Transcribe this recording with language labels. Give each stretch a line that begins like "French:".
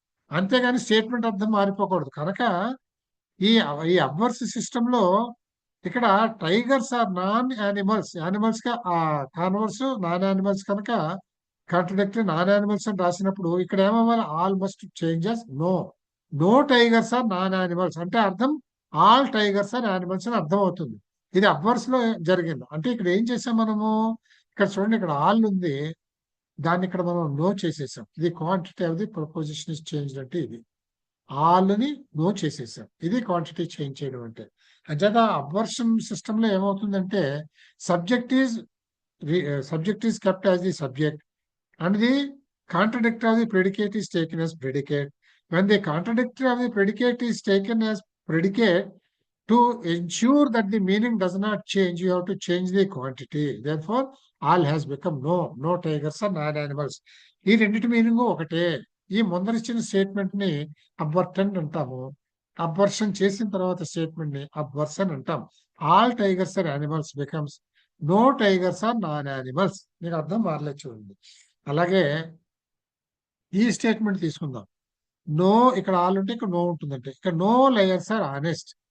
Telugu: అంతేగాని స్టేట్మెంట్ అర్థం మారిపోకూడదు. కనుక ఈ ఈ అబ్వర్స్ సిస్టమ్ లో ఇక్కడ tigers are non animals, animals గా ఆ కాన్వర్స్ నాన్ యానిమల్స్ కనుక కాంట్రడిక్టరీ నాన్ యానిమల్స్ అని రాసినప్పుడు ఇక్కడ ఏమవ్వాలి,
English: all must changes no tigers are non animals
Telugu: అంటే అర్థం ఆల్ టైగర్స్ ఆర్ యానిమల్స్ అని అర్థం అవుతుంది. ఇది అబ్వర్స్ లో జరిగింది. అంటే ఇక్కడ ఏం చేసాం మనము, ఇక్కడ చూడండి, ఇక్కడ ఆల్ ఉంది, దాన్ని ఇక్కడ మనం నో చేసేసాం. ఇది
English: quantity of the proposition is change
Telugu: అంటే ఇది ఆల్ ని నో చేసేసాం. ఇది క్వాంటిటీ చేంజ్ చేయడం అంటే. అంచేత అబ్వర్షన్ సిస్టమ్ లో ఏమవుతుందంటే
English: Subject is kept as the subject and the contradictory of the predicate is taken as predicate. When the contradictory of the predicate is taken as predicate, to ensure that the meaning does not change, you have to change the quantity. Therefore, all has become no tigers are non animals.
Telugu: ఈ రెండింటి meaning ఒకటే. ఈ ముందరిచ్చిన statement ని అబ్వర్టెంట్ అంటాము, అబ్వర్షన్ చేసిన తర్వాత statement ని అబ్వర్సన్ అంటాం.
English: All tigers are animals becomes no tigers are non animals.
Telugu: మీకు అర్థం మారలేదు చూడండి. అలాగే ఈ స్టేట్మెంట్ తీసుకుందాం, నో ఇక్కడ ఆల్ ఉంటే ఇక్కడ నో ఉంటుందంటే, ఇక్కడ నో లయర్స్ ఆర్ ఆనెస్ట్.